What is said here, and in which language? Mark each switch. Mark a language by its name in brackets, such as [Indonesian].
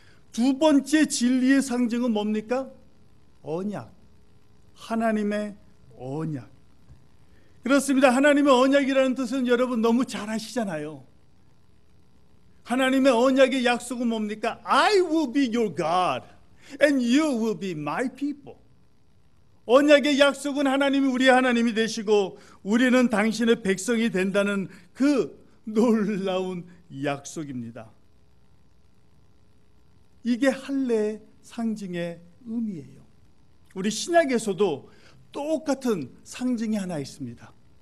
[Korean] 두 번째 진리의 상징은 뭡니까? 언약. 하나님의 언약. 그렇습니다. 하나님의 언약이라는 뜻은 여러분 너무 잘 아시잖아요. 하나님의 언약의 약속은 뭡니까? [English] I will be your God and you will be my people. [Korean] 언약의 약속은 하나님이 우리의 하나님이 되시고 우리는 당신의 백성이 된다는 그 놀라운 약속입니다. 이게 할례의 상징의 의미예요. 우리 신약에서도 똑같은 상징이 하나 있습니다.